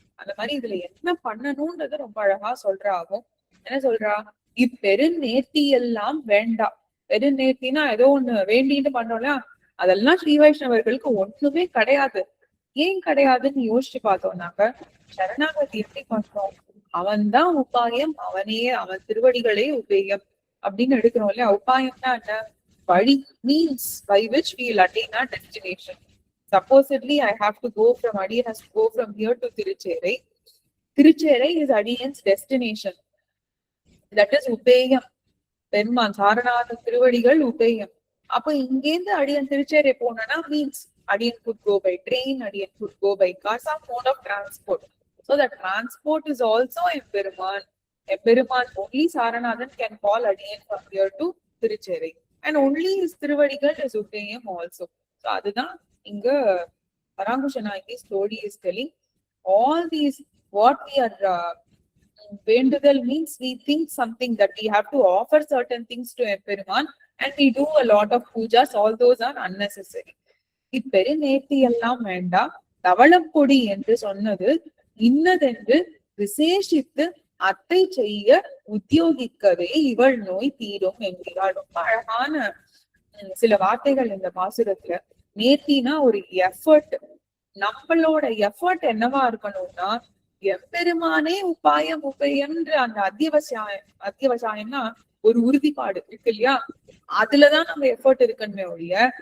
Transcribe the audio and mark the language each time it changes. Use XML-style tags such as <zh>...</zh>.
<ta>அந்த மாதிரி இதுல என்ன பண்ணணும்ன்றத ரொம்ப அழகா சொல்றா. ஆகும் என்ன சொல்றா, இப்பெருநேர்த்தி எல்லாம் வேண்டாம். பெருநேர்த்தினா ஏதோ ஒண்ணு வேண்டின்னு பண்றோம்ல, அதெல்லாம் ஸ்ரீ வைஷ்ணவர்களுக்கு ஒண்ணுமே கிடையாது. ஏன் கிடையாதுன்னு யோசிச்சு பார்த்தோம்னாக்க, சரணாகதி எப்படி பண்றோம், அவன்தான் உபாயம், அவன் திருவடிகளே உபேயம் அப்படின்னு எடுக்கிறோம் இல்லையா. உபாயம்னா என்ன, வழி,</ta> <en>means by which we will attain our destination. Supposedly I have to go from Adiyan has to go from here to Tirucherai. Tirucherai is Adiyan's destination. That is upeyam.</en> <ta>பெருமான் சாரநாத திருவடிகள் உபேயம். அப்ப இங்கேருந்து அடியன் திருச்சேரை போனா</ta> <en>Means Adiyan could go by train, Adiyan could go by car, some mode of transport. So the transport is also Emperuman. Emperuman, only Saranathan can call Adiyan from here to Tirucherai. And only his Tiruvadigal is Upayam also. So</en> <ta>அதுதான் இங்க</ta> <en>Parankusha Nayaki story is telling. All these what we are venduthal means we think something that we have to offer certain things to Emperuman and we do a lot of pujas. All those are unnecessary.</en> <ta>இப்பெருநேர்த்தி எல்லாம் வேண்டாம், தவளப்பொடி என்று சொன்னது இன்னதென்று விசேஷித்து அத்தை செய்ய உத்தியோகிக்கவே இவள் நோய் தீரும் என்கிறாள். ரொம்ப அழகான சில வார்த்தைகள் இந்த பாசுரத்துல. நேர்த்தினா ஒரு எஃபர்ட். நம்மளோட எஃபர்ட் என்னவா இருக்கணும்னா, எம்பெருமானே உபாயம் உபயம்ன்ற அந்த அத்தியவசாயம்னா ஒரு உறுதிப்பாடு இருக்கு இல்லையா, அதுலதான் நம்ம எஃபர்ட் இருக்கணுமே ஒழிய</ta>